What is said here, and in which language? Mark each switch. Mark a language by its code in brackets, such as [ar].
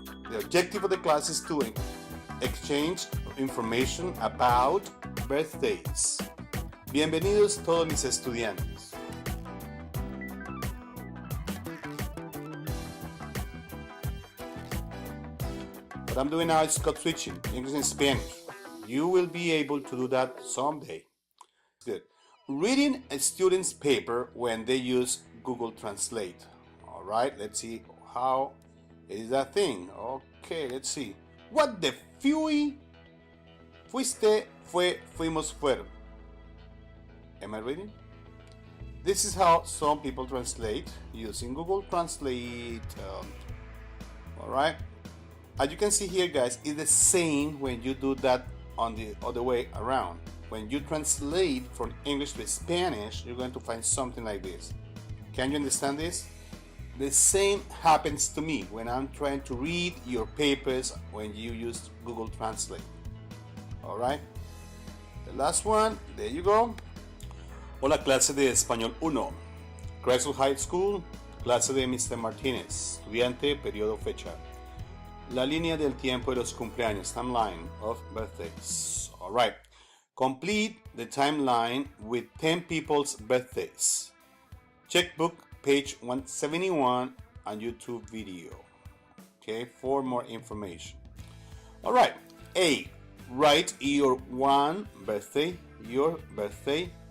[en] The objective of the class is to exchange information about birthdays. [es] Bienvenidos todos mis estudiantes. [en] What I'm doing now is code switching, English and Spanish. You will be able to do that someday. Good. Reading a student's paper when they use Google Translate. All right, let's see how is that thing. Okay, let's see. What the fui? [es] Fuiste, fue, fuimos, fueron. [en] Am I reading? This is how some people translate using Google Translate. All right. As you can see here, guys, it's the same when you do that on the other way around. When you translate from English to Spanish, you're going to find something like this. Can you understand this? The same happens to me when I'm trying to read your papers when you use Google Translate. All right. The last one, there you go. [es] Hola, clase de Español 1. Creswell High School, clase de Mr. Martínez, estudiante, periodo, fecha. La línea del tiempo de los cumpleaños, [en] timeline of birthdays. All right. Complete the timeline with 10 people's birthdays. Checkbook, page 171 on YouTube video. Okay, for more information. All right. A, write your one birthday, your birthday.